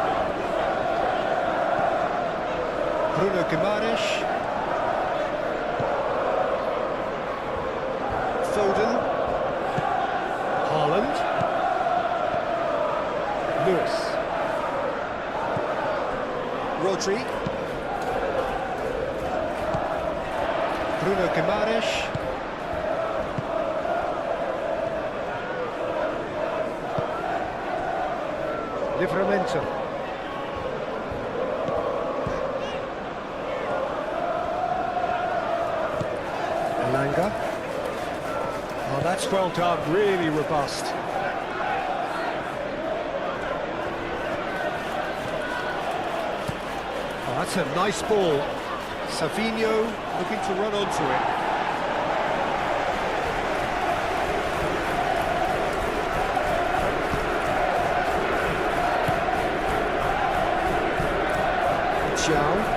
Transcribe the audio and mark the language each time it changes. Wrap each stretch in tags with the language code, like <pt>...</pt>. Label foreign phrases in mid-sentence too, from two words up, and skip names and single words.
<en>Bruno Guimaraes. Foden. Haaland. Lewis. Rodri. Bruno Guimaraes. Livramento. Elanga. Oh, that's well done, really robust. Oh, that's a nice ball. Savinho looking to run onto it. Xiao.</en>